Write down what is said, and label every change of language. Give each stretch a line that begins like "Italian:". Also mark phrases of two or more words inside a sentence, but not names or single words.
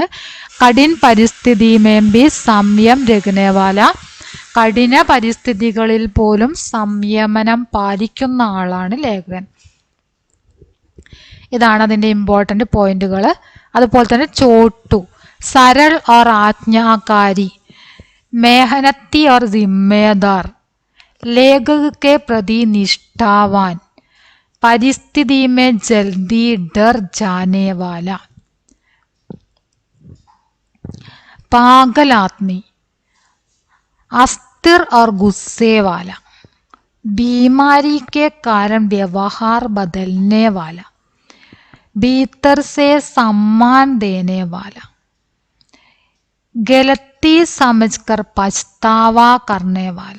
Hindi: कठिन परिस्थिति में भी संयम रखनेवाला,
Malayalam: കഠിന പരിസ്ഥിതികളിൽ പോലും സംയമനം പാലിക്കുന്ന ആളാണ് ലേഖകൻ. ഇതാണ് അതിൻ്റെ
English: important points.
Malayalam: അതുപോലെ തന്നെ ചോട്ടു,
Hindi: सरल और आज्ञाकारी, मेहनती और जिम्मेदार, लेखक के प्रति निष्ठावान, परिस्थिति में जल्दी डर जाने वाला. पागलात्मी, अस्थिर और गुस्से वाला, बीमारी के कारण व्यवहार बदलने वाला, भीतर से सम्मान देने वाला, गलती समझकर पछतावा करने वाला.